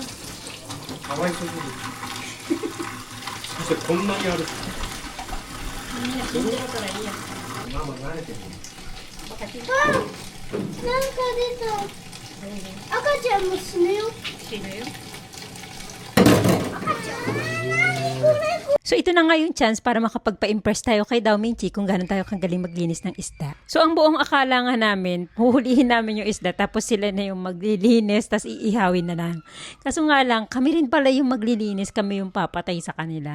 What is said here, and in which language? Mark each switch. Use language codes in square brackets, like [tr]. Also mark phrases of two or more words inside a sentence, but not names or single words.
[ja] かわいそうすぎる。そしてこんなにある。みんな死んでるからいいや。ママ慣れてる。バカちっちあ、なんか出た。赤ちゃんも死ぬよ。死ぬよ。赤ちゃん。 [tl] So ito na nga yung chance para makapagpa-impress tayo kay Dao Minchi kung gano'n tayo kagaling maglinis ng isda. So ang buong akala nga namin, huhulihin namin yung isda tapos sila na yung maglilinis tapos iihawin na lang. Kaso nga lang, kami rin pala yung maglilinis, kami yung papatay sa kanila.